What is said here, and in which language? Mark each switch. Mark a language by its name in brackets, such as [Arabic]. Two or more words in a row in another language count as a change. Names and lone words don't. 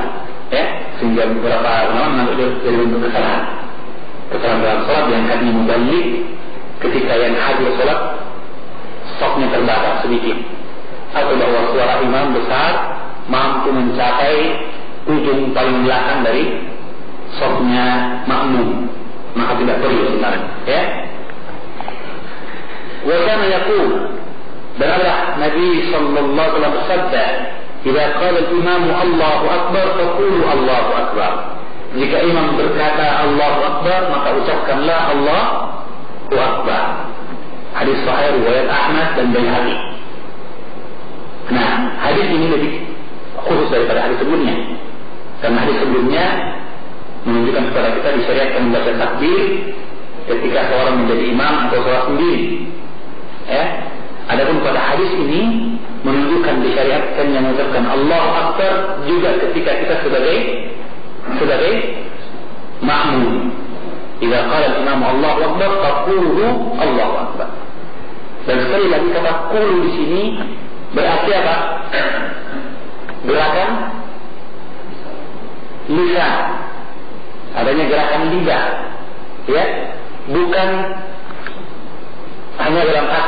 [Indonesian] Ya, sehingga beberapa ulama menganggap dari bentuk kesalahan dalam sholat yang kami mubalik ketika yang hadir sholat sofnya terbatas sedikit, atau bahwa suara imam besar mampu mencapai ujung paling belakang dari sofnya makmum, maka tidak perlu sebenarnya. [Arabic] Ya. وكان يقول, [Indonesian] dan adalah Nabi [Arabic] صلى الله عليه وسلم [Indonesian] bersabda, "Jika [Arabic] قال الإمام الله أكبر فقولوا الله أكبر." [Indonesian] Jika imam berkata [Arabic] الله أكبر, [Indonesian] maka ucapkanlah [Arabic] الله أكبر. [Indonesian] Hadis sahih riwayat Ahmad dan Baihaqi. Nah, hadis ini lebih khusus daripada hadis sebelumnya. Karena hadis sebelumnya menunjukkan kepada kita disyariatkan membaca takbir ketika seorang menjadi imam atau sholat sendiri. Ya. Adapun pada hadis ini menunjukkan disyariatkan yang mengucapkan [Arabic] الله أكبر [Indonesian] juga ketika kita sebagai makmum. [Arabic] جيكا قال الإمام الله أكبر فقولوا الله أكبر. [Indonesian] Dan sekali lagi kata qulu di sini berarti apa? Gerakan lisan. Adanya gerakan lidah. Ya, bukan hanya dalam hati.